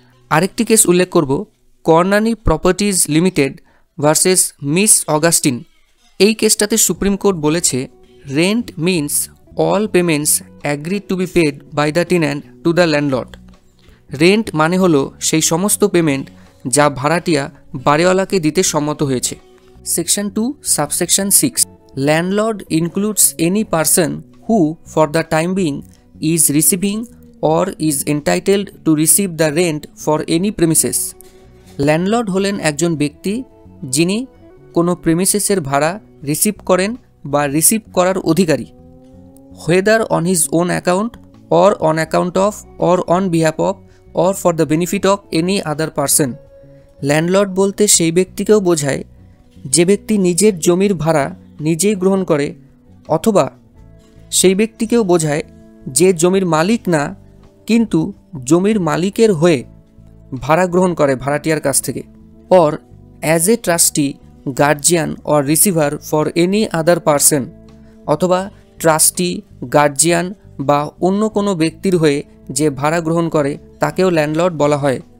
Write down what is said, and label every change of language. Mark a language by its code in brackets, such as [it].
[bn] আরেকটি কেস উল্লেখ করব, কর্নানি properties limited versus miss Augustine. এই কেসটাতে সুপ্রিম কোর্ট বলেছে [en] Rent means all payments agreed to be paid by the tenant to the landlord. [bn] Rent মানে হলো সেই সমস্ত পেমেন্ট যা ভাড়াটিয়া বাড়িওয়ালাকে দিতে সম্মত হয়েছে। [en] Section 2 subsection 6, landlord includes any person who for the time being is receiving or is entitled to receive the rent for any premises. [bn] Landlord হলেন একজন ব্যক্তি যিনি কোনো প্রেমিসেসের ভাড়া রিসিভ করেন বা রিসিভ করার অধিকারী, [en] whether on his own account or on account of or on behalf of or for the benefit of any other person. [bn] Landlord বলতে সেই ব্যক্তিকেও বোঝায় যে ব্যক্তি নিজের জমির ভাড়া নিজেই গ্রহণ করে, অথবা সেই ব্যক্তিকেও বোঝায় যে জমির মালিক না কিন্তু জমির মালিকের হয়ে ভাড়া গ্রহণ করে ভাড়াটিয়ার কাছ থেকে, [en] or as a trustee, guardian or receiver for any other person, [bn] অথবা ট্রাস্টি, গার্জিয়ান বা অন্য কোনো ব্যক্তির হয়ে যে ভাড়া গ্রহণ করে তাকেও ল্যান্ডলর্ড বলা হয়।